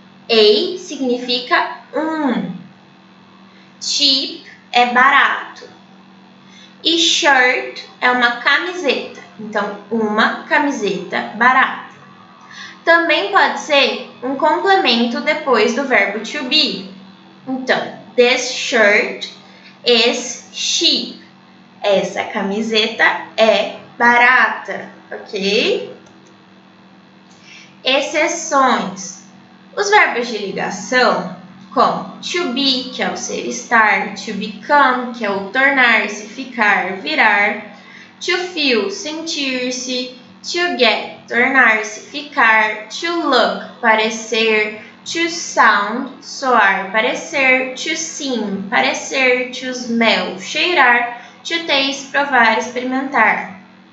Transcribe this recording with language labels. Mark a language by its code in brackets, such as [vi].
[pt] A significa Cheap é barato. E shirt é uma camiseta. Então, uma camiseta barata. Também pode ser um complemento depois do verbo to be. [en] Então, this shirt is cheap. [pt] Essa camiseta é barata, ok? Exceções. Os verbos de ligação, como to be, que é o ser estar, to become, que é o tornar-se, ficar, virar, to feel, sentir-se, to get, tornar-se, ficar, to look, parecer, to sound, soar, parecer, to seem, parecer, to smell, cheirar, to taste, provar, experimentar.